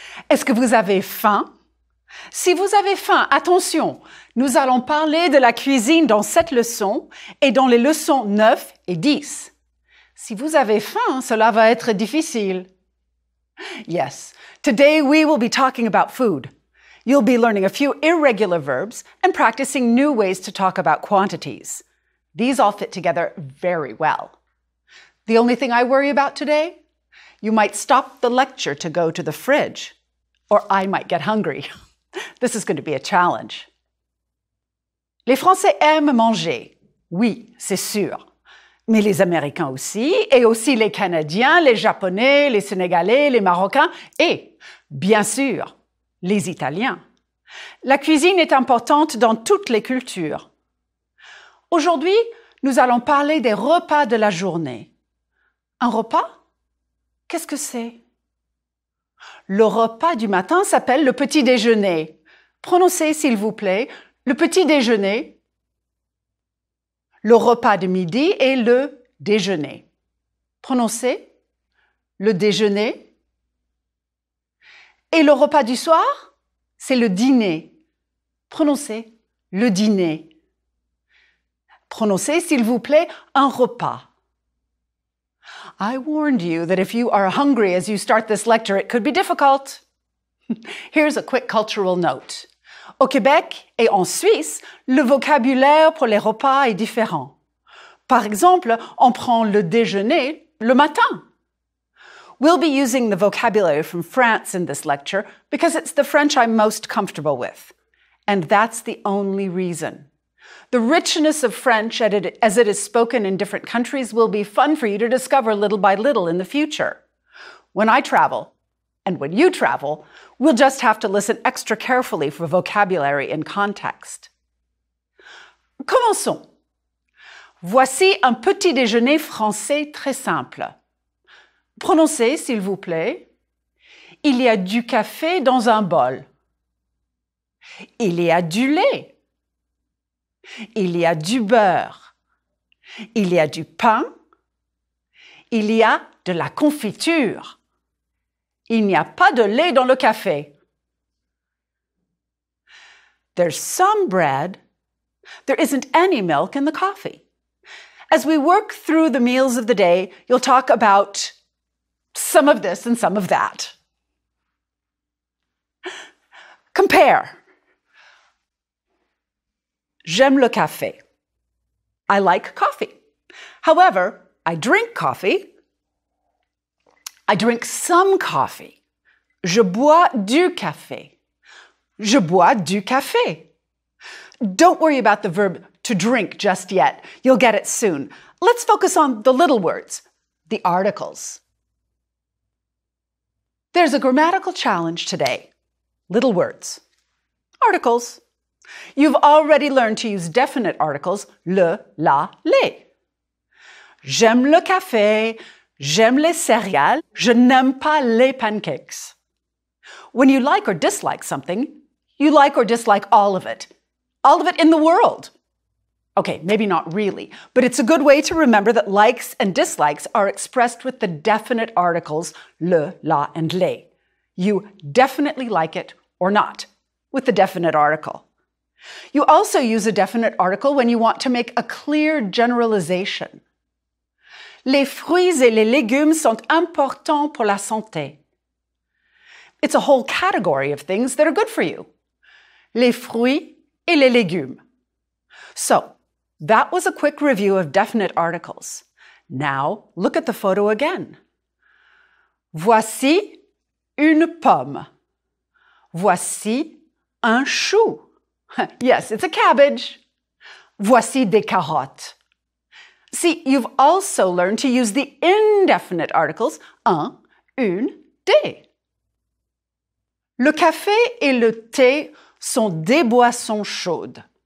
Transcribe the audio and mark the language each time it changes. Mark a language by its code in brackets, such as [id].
[fr] Est-ce que vous avez faim? Si vous avez faim, attention, nous allons parler de la cuisine dans cette leçon et dans les leçons 9 et 10. Si vous avez faim, cela va être difficile. [en] Yes, today we will be talking about food. You'll be learning a few irregular verbs and practicing new ways to talk about quantities. These all fit together very well. The only thing I worry about today? You might stop the lecture to go to the fridge, or I might get hungry. This is going to be a challenge. [fr] Les Français aiment manger. Oui, c'est sûr. Mais les Américains aussi, et aussi les Canadiens, les Japonais, les Sénégalais, les Marocains, et, bien sûr, les Italiens. La cuisine est importante dans toutes les cultures. Aujourd'hui, nous allons parler des repas de la journée. Un repas? Qu'est-ce que c'est? Le repas du matin s'appelle le petit déjeuner. Prononcez, s'il vous plaît, le petit déjeuner. Le repas de midi est le déjeuner. Prononcez, le déjeuner. Et le repas du soir, c'est le dîner. Prononcez, le dîner. Prononcez, s'il vous plaît, un repas. [en] I warned you that if you are hungry as you start this lecture, it could be difficult. Here's a quick cultural note. [fr] Au Québec et en Suisse, le vocabulaire pour les repas est différent. Par exemple, on prend le déjeuner le matin. [en] We'll be using the vocabulary from France in this lecture because it's the French I'm most comfortable with. And that's the only reason. The richness of French as it is spoken in different countries will be fun for you to discover little by little in the future. When I travel, and when you travel, we'll just have to listen extra carefully for vocabulary and context. [fr] Commençons. Voici un petit déjeuner français très simple. Prononcez, s'il vous plaît. Il y a du café dans un bol. Il y a du lait. Il y a du beurre. Il y a du pain. Il y a de la confiture. Il n'y a pas de lait dans le café. [en] There's some bread. There isn't any milk in the coffee. As we work through the meals of the day, you'll talk about some of this and some of that. Compare. [fr] J'aime le café. [en] I like coffee. However, I drink coffee. I drink some coffee. [fr] Je bois du café. Je bois du café. [en] Don't worry about the verb to drink just yet. You'll get it soon. Let's focus on the little words, the articles. There's a grammatical challenge today. Little words. Articles. You've already learned to use definite articles, le, la, les. [fr] J'aime le café, j'aime les céréales, je n'aime pas les pancakes. [en] When you like or dislike something, you like or dislike all of it in the world. Okay, maybe not really, but it's a good way to remember that likes and dislikes are expressed with the definite articles, le, la, and les. You definitely like it or not, with the definite article. You also use a definite article when you want to make a clear generalization. [fr] Les fruits et les légumes sont importants pour la santé. [en] It's a whole category of things that are good for you. [fr] Les fruits et les légumes. [en] So, that was a quick review of definite articles. Now, look at the photo again. [fr] Voici une pomme. Voici un chou. [en] Yes, it's a cabbage. [fr] Voici des carottes. [en] See, you've also learned to use the indefinite articles un, une, des. [fr] Le café et le thé sont des boissons chaudes.